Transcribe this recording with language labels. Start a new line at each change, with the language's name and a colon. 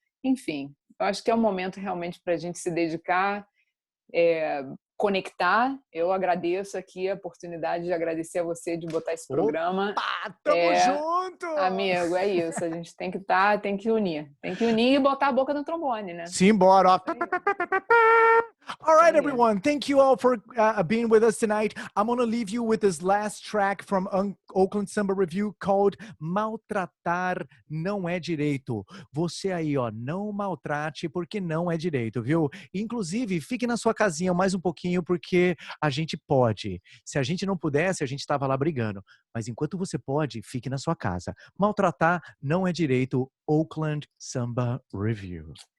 Portuguese: Enfim, eu acho que é um momento realmente para a gente se dedicar, conectar. Eu agradeço aqui a oportunidade de agradecer a você de botar esse programa. Tamo junto! Amigo, é isso. A gente tem que unir. Tem que unir e botar a boca no trombone, né? Simbora!
English: All right, everyone. Thank you all for being with us tonight. I'm going to leave you with this last track from Oakland Samba Revue called Maltratar Não É Direito.
Portuguese: Você aí, ó, não maltrate porque não é direito, viu? Inclusive, fique na sua casinha mais um pouquinho porque a gente pode. Se a gente não pudesse, a gente estava lá brigando. Mas enquanto você pode, fique na sua casa. Maltratar não é direito. Oakland Samba Revue.